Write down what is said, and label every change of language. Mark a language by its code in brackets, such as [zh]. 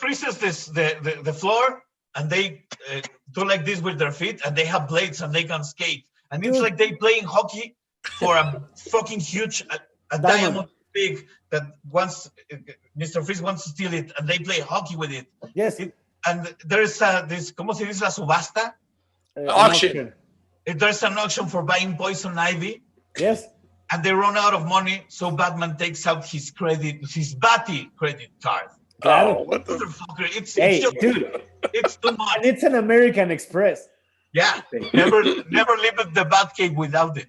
[en] freezes the floor, and they do like this with their feet, and they have blades, and they can skate. And it's like they playing hockey for a fucking huge a diamond big that once Mr. Freeze wants to steal it, and they play hockey with it. Yes. And there's this, [es] ¿cómo se dice la subasta? [en] Auction. There's an auction for buying poison ivy. Yes. And they run out of money, so Batman takes out his Batty credit card. Oh, what the motherfucker! It's just, dude, it's too much. And it's an American Express. Yeah, never leave the Batcave without it.